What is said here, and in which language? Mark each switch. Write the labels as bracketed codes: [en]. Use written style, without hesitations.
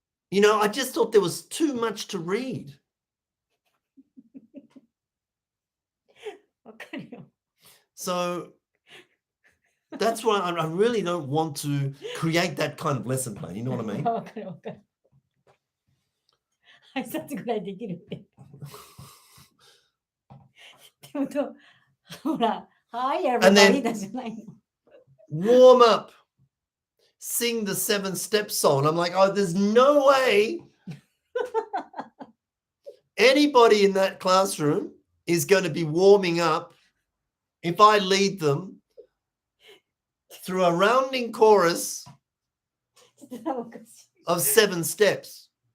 [en] You know, I just thought there was too much to read. So that's why I really don't want to create that kind of lesson plan. You know what I mean? [ja] 挨拶ぐらいできるって。でもほら、 [en] Hi everybody [ja] だじゃないの。 [en] Warm up. Sing the 7-step song. I'm like, oh, there's no way anybody in that classroom is going to be warming up if I lead them through a rounding chorus of 7 steps.